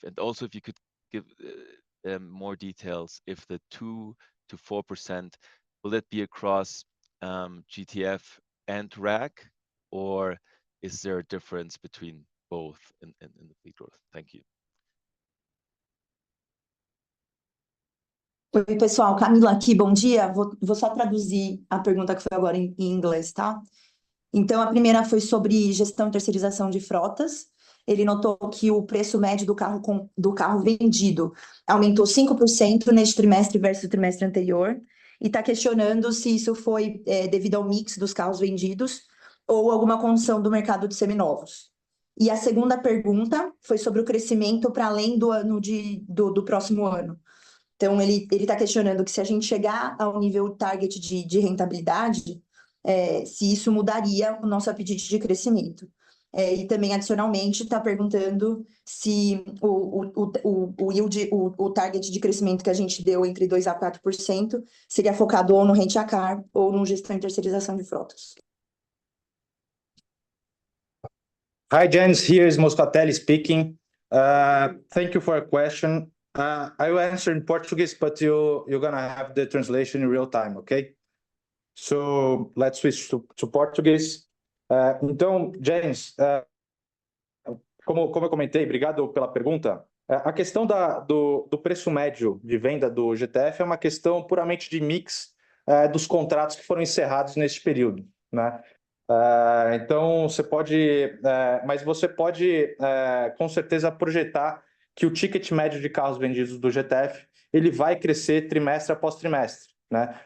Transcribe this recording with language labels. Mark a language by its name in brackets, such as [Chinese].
[English] And also, if you could give more details, if the 2 to 4%, will it be across GTF and RAC, or is there a difference between both in the fleet growth? Thank you. [Portuguese] Oi, pessoal, Camila aqui, bom dia. Vou só traduzir a pergunta que foi agora em inglês, tá? Então, a primeira foi sobre gestão e terceirização de frotas. Ele notou que o preço médio do carro vendido aumentou 5% neste trimestre versus o trimestre anterior, e está questionando se isso foi devido ao mix dos carros vendidos ou alguma condição do mercado de seminovos. E a segunda pergunta foi sobre o crescimento para além do ano do próximo ano. Então, ele está questionando que se a gente chegar ao nível target de rentabilidade, se isso mudaria o nosso apetite de crescimento. E também, adicionalmente, está perguntando se o yield, o target de crescimento que a gente deu entre 2% a 4%, seria focado ou no rent-a-car ou no gestão e terceirização de frotas. [English] Hi, Jens. Here is Moscatelli speaking. Thank you for your question. I will answer in Portuguese, but you're going to have the translation in real time, okay? So let's switch to Portuguese. [Portuguese] Então, Jens, como eu comentei, obrigado pela pergunta. A questão do preço médio de venda do GTF é uma questão puramente de mix dos contratos que foram encerrados neste período, né? Então, mas você pode com certeza projetar que o ticket médio de carros vendidos do GTF ele vai crescer trimestre após trimestre, né?